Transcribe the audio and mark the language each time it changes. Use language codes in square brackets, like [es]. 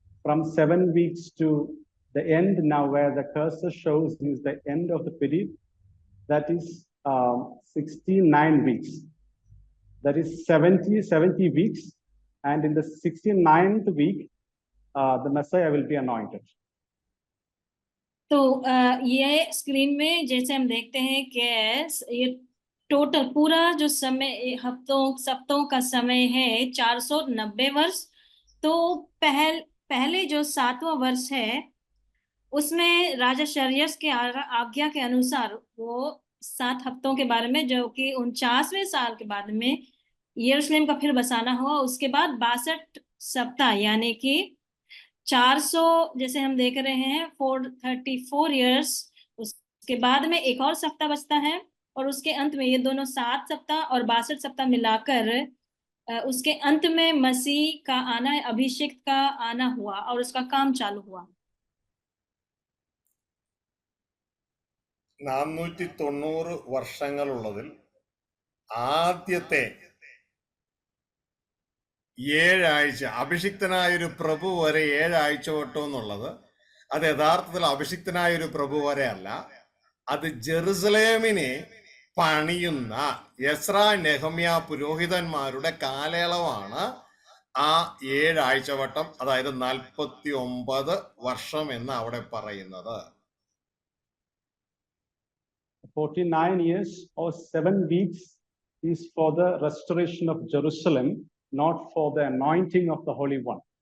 [en] From 7 weeks to the end, now where the cursor shows is the end of the period, that is 69 weeks. That is 70 weeks, and in the 69th week, the Messiah will be anointed. [hi] तो ये screen में जैसे हम देखते हैं कि ये total पूरा जो समय सप्ताहों का समय है 490 वर्ष। तो पहले जो 7वां वर्ष है उसमें राजा शर्यस के आज्ञा के अनुसार वो 7 हफ्तों के बारे में, जो कि 49वें साल के बाद में यरूशलेम का फिर बसाना हुआ। उसके बाद 62 सप्ताह यानी कि 400, जैसे हम देख रहे हैं 434 इयर्स, उसके बाद में एक और सप्ताह बचता है, और उसके अंत में ये दोनों 7 सप्ताह और 62 सप्ताह मिलाकर उसके अंत में मसीह का आना, अभिषेक का आना हुआ और उसका काम चालू हुआ। [ml] 490 വർഷങ്ങളുള്ളതിൽ ആദ്യത്തെ 7 ആഴ്ച അഭിഷിക്തനായ ഒരു പ്രഭു വരെ 7 ആഴ്ച വട്ടം എന്നുള്ളത് അത് യഥാർത്ഥത്തിൽ അഭിഷിക്തനായ ഒരു പ്രഭു വരെ അല്ല, അത് ജെറുസലേമിനെ പണിയുന്ന എസ്ര നെഹമ്യ പുരോഹിതന്മാരുടെ കാലയളവാണ് ആ 7 ആഴ്ചവട്ടം, അതായത് 49 വർഷം എന്ന് അവിടെ പറയുന്നത്. [en] 49 years or 7 weeks is for the restoration of Jerusalem, not for the anointing of the Holy One.